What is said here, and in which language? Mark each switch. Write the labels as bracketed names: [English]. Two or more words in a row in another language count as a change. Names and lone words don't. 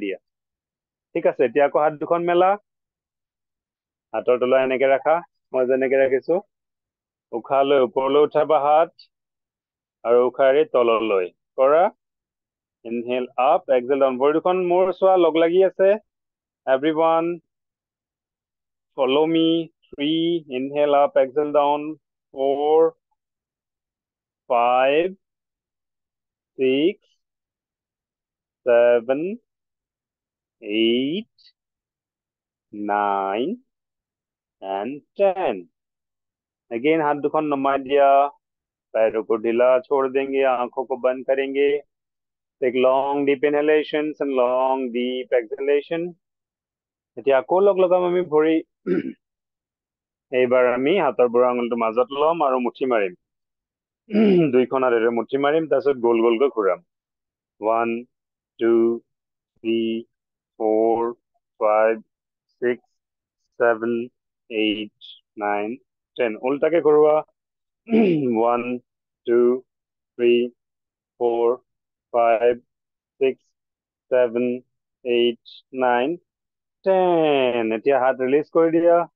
[Assamese] দিয়া ঠিক আছে এতিয়া আকৌ হাত দুখন মেলা হাতৰ তলা এনেকে ৰাখা মই যেনেকে ৰাখিছো উশাহ লৈ ওপৰলৈ উঠাবা হাত আৰু উশাহ এৰি তললৈ কৰা [English] inhale up exhale down [Assamese] ভৰি দুখন মোৰ চোৱা লগ লাগি আছে [English] everyone follow me 3 inhale up exhale down 4 5 6 7 [Hindi] 8 9 [English] and 10 again [Assamese] হাত দুখন নমা দিয়া [Hindi] पैरों को ढीला छोड़ देंगे आंखों को बंद करेंगे [English] take long deep inhalations and long deep exhalation [Assamese] এতিয়া আকৌ লগ লগাম আমি ভৰি এইবাৰ আমি হাতৰ বুঢ়া আঙুলিটো মাজত ল'ম আৰু মুঠি মাৰিম দুইখন হাতেৰে মুঠি মাৰিম তাৰপিছত গোল গোলকৈ ঘূৰাম 1 2 3 4 5 6 7 8 9 10 উল্টাকে ঘূৰোৱা 1 2 3 4 5 6 7 8 9 10 এতিয়া হাত ৰিলিজ কৰি দিয়া